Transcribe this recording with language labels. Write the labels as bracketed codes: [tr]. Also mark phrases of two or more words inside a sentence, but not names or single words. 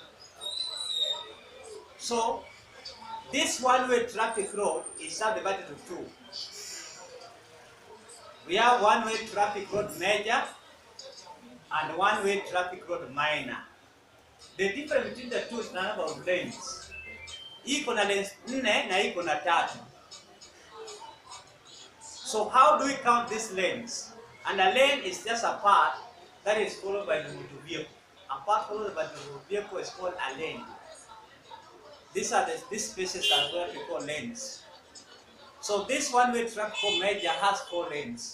[en] So this one-way traffic road is subdivided into two. We have one-way traffic road major and one-way traffic road minor. The difference between the two is the number of lanes. [sw] Iko na lanes 4 na iko na 3. [en] So how do we count these lanes? And a lane is just a path that is followed by the motor vehicle. A path followed by the motor vehicle is called a lane. These spaces are what we call lanes. So this one-way traffic code major has 4 lanes.